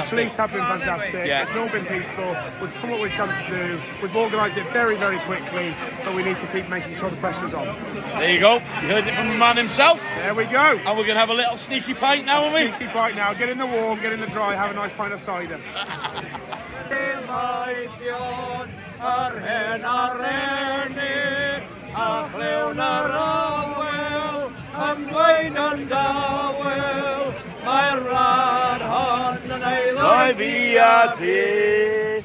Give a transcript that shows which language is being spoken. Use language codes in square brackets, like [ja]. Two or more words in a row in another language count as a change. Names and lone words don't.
[en] The police have been fantastic. Yeah. It's all been peaceful. We've done what we've come to do. We've organised it very, very quickly, but we need to keep making sure the pressure's on. There you go. You heard it from the man himself. There we go. And we're going to have a little sneaky pint now, aren't we? Sneaky pint now. Get in the warm, get in the dry, have a nice pint of cider. [cy] A chlewn ar awel, am dweud yn dawel, mae'r wlad hon yn eiloi fi a ti.